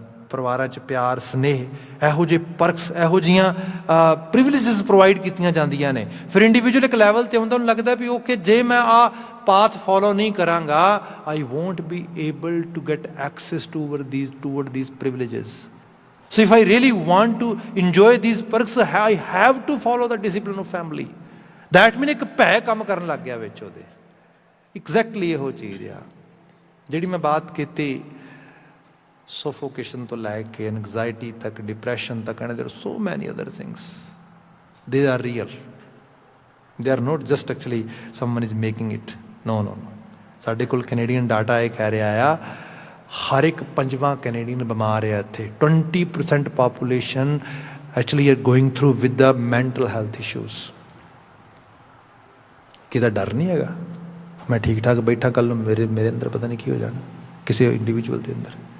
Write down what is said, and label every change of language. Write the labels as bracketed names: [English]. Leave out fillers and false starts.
[Punjabi] ਪਰਿਵਾਰਾਂ 'ਚ ਪਿਆਰ, ਸਨੇਹ, ਇਹੋ ਜਿਹੇ ਪਰਕਸ, ਇਹੋ ਜਿਹੀਆਂ ਪ੍ਰਿਵਿਲੇਜਿਸ ਪ੍ਰੋਵਾਈਡ ਕੀਤੀਆਂ ਜਾਂਦੀਆਂ ਨੇ। ਫਿਰ ਇੰਡੀਵਿਜੂਅਲ ਇੱਕ ਲੈਵਲ 'ਤੇ ਹੁੰਦਾ, ਉਹਨੂੰ ਲੱਗਦਾ ਵੀ ਓਕੇ, ਜੇ ਮੈਂ ਆਹ ਪਾਥ ਫੋਲੋ ਨਹੀਂ ਕਰਾਂਗਾ, [English] I won't be able to get access toward these privileges. So if I really want to enjoy these perks, I have to follow the discipline of family. That means [Punjabi] ਇੱਕ ਭੈ ਕੰਮ ਕਰਨ ਲੱਗ ਗਿਆ ਵਿੱਚ ਉਹਦੇ। ਐਗਜ਼ੈਕਟਲੀ ਇਹੋ ਚੀਜ਼ ਆ ਜਿਹੜੀ ਮੈਂ ਬਾਤ ਕੀਤੀ, ਸੋਫੋਕੇਸ਼ਨ ਤੋਂ ਲੈ ਕੇ ਐਨਗਜ਼ਾਇਟੀ ਤੱਕ, ਡਿਪਰੈਸ਼ਨ ਤੱਕ, [English] And there so many other things. They are real. They are not just actually someone is making it. No. [Punjabi] ਸਾਡੇ ਕੋਲ ਕੈਨੇਡੀਅਨ ਡਾਟਾ ਇਹ ਕਹਿ ਰਿਹਾ ਆ, ਹਰ ਇੱਕ 5ਵਾਂ ਕੈਨੇਡੀਅਨ ਬਿਮਾਰ ਹੈ ਇੱਥੇ। [English] 20% population actually are going through with the mental health issues. [Punjabi] ਕਿਹਦਾ ਡਰ ਨਹੀਂ ਹੈਗਾ, ਮੈਂ ਠੀਕ ਠਾਕ ਬੈਠਾ, ਕੱਲ੍ਹ ਨੂੰ ਮੇਰੇ ਅੰਦਰ ਪਤਾ ਨਹੀਂ ਕੀ ਹੋ ਜਾਣਾ, ਕਿਸੇ ਇੰਡੀਵਿਜੂਅਲ ਦੇ ਅੰਦਰ।